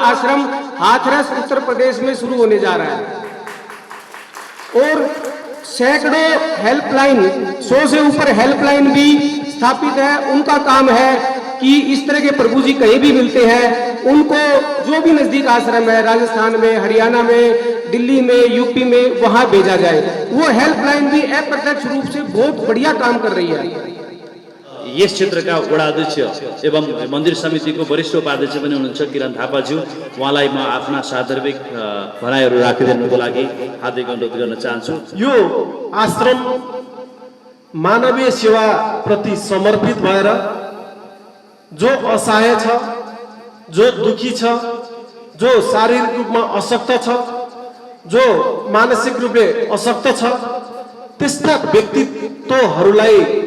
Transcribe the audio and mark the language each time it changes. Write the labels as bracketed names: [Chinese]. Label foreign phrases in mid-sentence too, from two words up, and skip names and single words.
[Hindi] आश्रम हाथरस उत्तर प्रदेश में शुरू होने जा रहा है और सैकड़ों हेल्पलाइन, 100 से ऊपर हेल्पलाइन भी स्थापित है। उनका काम है कि इस तरह के प्रभु जी कहीं भी मिलते हैं उनको जो भी नजदीक आश्रम है, राजस्थान में, हरियाणा में, दिल्ली में, यूपी में, वहां भेजा जाए। वो हेल्पलाइन भी अप्रत्यक्ष रूप से बहुत बढ़िया काम कर रही है। [Nepali] यस क्षेत्रका वडा अध्यक्ष एवं मन्दिर समितिको वरिष्ठ उपाध्यक्ष पनि हुनुहुन्छ किरण थापाज्यू, उहाँलाई म आफ्ना सान्दर्भिक भनाइहरू राखिदिनुको लागि हार्दिक अनुरोध गर्न चाहन्छु। यो आश्रम मानवीय सेवा प्रति समर्पित भएर जो असहाय छ, जो दुखी छ, जो शारीरिक रूपमा अशक्त छ, जो मानसिक रूपले अशक्त छ, त्यस्ता व्यक्तित्वहरूलाई